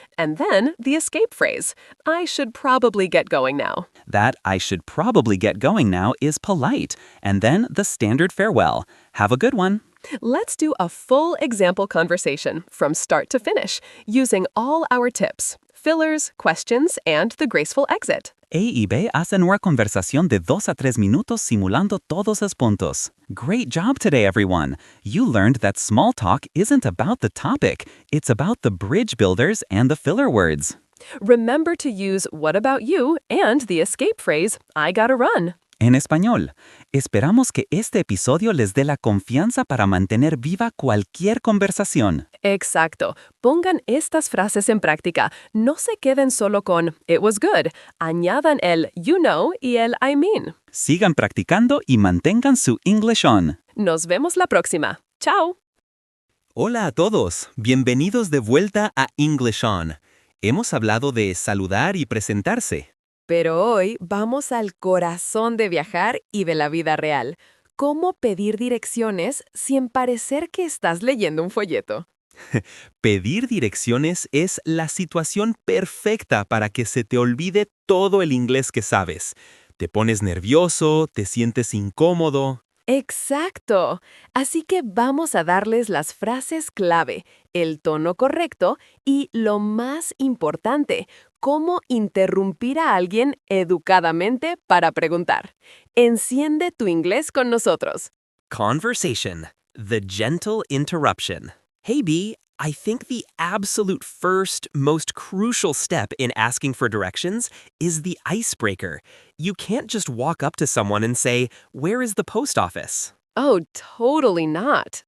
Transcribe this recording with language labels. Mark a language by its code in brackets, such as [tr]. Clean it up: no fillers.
[en] And then the escape phrase, I should probably get going now. That I should probably get going now is polite. And then the standard farewell. Have a good one. Let's do a full example conversation from start to finish, using all our tips, fillers, questions, and the graceful exit. [es] A y B hacen una conversación de 2 a 3 minutos simulando todos los puntos. [en] Great job today, everyone. You learned that small talk isn't about the topic. It's about the bridge builders and the filler words. Remember to use what about you and the escape phrase, I gotta run. [es] En español, esperamos que este episodio les dé la confianza para mantener viva cualquier conversación. Exacto. Pongan estas frases en práctica. No se queden solo con [en] it was good. [es] Añadan el [en] you know [es] y el [en] I mean. [es] Sigan practicando y mantengan su InglishOn. Nos vemos la próxima. Chao. Hola a todos, bienvenidos de vuelta a InglishOn. Hemos hablado de saludar y presentarse. Pero hoy vamos al corazón de viajar y de la vida real. ¿Cómo pedir direcciones sin parecer que estás leyendo un folleto? Pedir direcciones es la situación perfecta para que se te olvide todo el inglés que sabes. Te pones nervioso, te sientes incómodo. ¡Exacto! Así que vamos a darles las frases clave, el tono correcto y, lo más importante, cómo interrumpir a alguien educadamente para preguntar. [en] Enciende tu inglés con nosotros. Conversation, the gentle interruption. Hey B, I think the absolute first, most crucial step in asking for directions is the icebreaker. You can't just walk up to someone and say, "Where is the post office?" Oh, totally not.